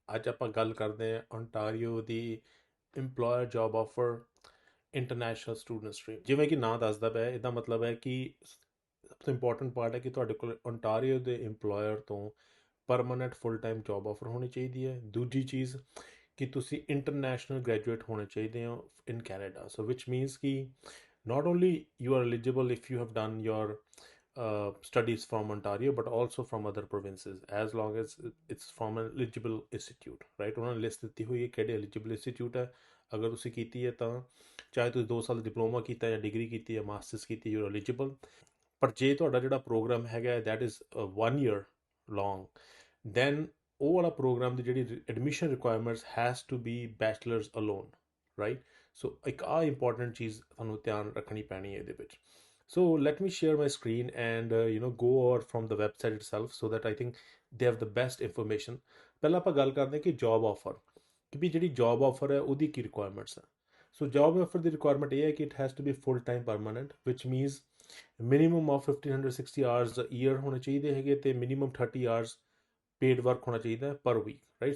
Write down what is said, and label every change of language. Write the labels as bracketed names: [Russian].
[Punjabi] ਅੱਜ ਆਪਾਂ ਗੱਲ ਕਰਦੇ ਹਾਂ ਓਨਟਾਰੀਓ ਦੀ employer job offer international student stream. ਜਿਵੇਂ ਕਿ ਨਾਂ ਦੱਸਦਾ ਪਿਆ, ਇਹਦਾ ਮਤਲਬ ਹੈ ਕਿ ਸਭ ਤੋਂ ਇੰਪੋਰਟੈਂਟ ਪਾਰਟ ਹੈ ਕਿ ਤੁਹਾਡੇ ਕੋਲ ਓਨਟਾਰੀਓ ਦੇ ਇੰਪਲੋਇਰ ਤੋਂ permanent full time job offer ਹੋਣੀ ਚਾਹੀਦੀ ਹੈ। ਦੂਜੀ ਚੀਜ਼ ਕਿ ਤੁਸੀਂ ਇੰਟਰਨੈਸ਼ਨਲ ਗ੍ਰੈਜੂਏਟ ਹੋਣੇ ਚਾਹੀਦੇ ਹੋ in Canada. [English] So which means ਕਿ not only you are eligible if you have done your studies from Ontario, but also from other provinces, as long as it's from an eligible institute, right? [Punjabi] ਉਹਨਾਂ ਨੇ list ਦਿੱਤੀ ਹੋਈ ਹੈ ਕਿਹੜੇ eligible institute ਹੈ। ਅਗਰ ਤੁਸੀਂ ਕੀਤੀ ਹੈ ਤਾਂ ਚਾਹੇ ਤੁਸੀਂ 2 ਸਾਲ ਡਿਪਲੋਮਾ ਕੀਤਾ ਜਾਂ ਡਿਗਰੀ ਕੀਤੀ ਜਾਂ ਮਾਸਟਰਸ ਕੀਤੀ, [English] You are eligible। [Punjabi] ਪਰ ਜੇ ਤੁਹਾਡਾ ਜਿਹੜਾ ਪ੍ਰੋਗਰਾਮ ਹੈਗਾ [English] that is 1 year long, then [Punjabi] ਉਹ ਵਾਲਾ ਪ੍ਰੋਗਰਾਮ ਦੀ ਜਿਹੜੀ admission requirements [English] Has to be bachelors alone, right? [Punjabi] ਸੋ ਇੱਕ ਆਹ ਇੰਪੋਰਟੈਂਟ ਚੀਜ਼ ਤੁਹਾਨੂੰ ਧਿਆਨ ਰੱਖਣੀ ਪੈਣੀ ਹੈ ਇਹਦੇ ਵਿੱਚ। [English] So let me share my screen and go over from the website itself so that I think they have the best information. [Punjabi] ਪਹਿਲਾਂ ਆਪਾਂ ਗੱਲ ਕਰਦੇ ਹਾਂ ਕਿ ਜੌਬ ਆਫਰ, ਕਿ ਵੀ ਜਿਹੜੀ ਜੌਬ ਆਫਰ ਹੈ ਉਹਦੀ ਕੀ ਰਿਕੁਆਇਰਮੈਂਟਸ ਹੈ। ਸੋ ਜੌਬ ਆਫਰ ਦੀ ਰਿਕੁਆਇਰਮੈਂਟ ਇਹ ਹੈ ਕਿ [English] it has to be full time permanent, [Punjabi] which means minimum of 1560 hours year ਹੋਣੇ ਚਾਹੀਦੇ ਹੈਗੇ ਤੇ ਮਿਨੀਮਮ 30 ਆਵਰਸ ਪੇਡ ਵਰਕ ਹੋਣਾ ਚਾਹੀਦਾ ਪਰ ਵੀਕ, ਰਾਈਟ?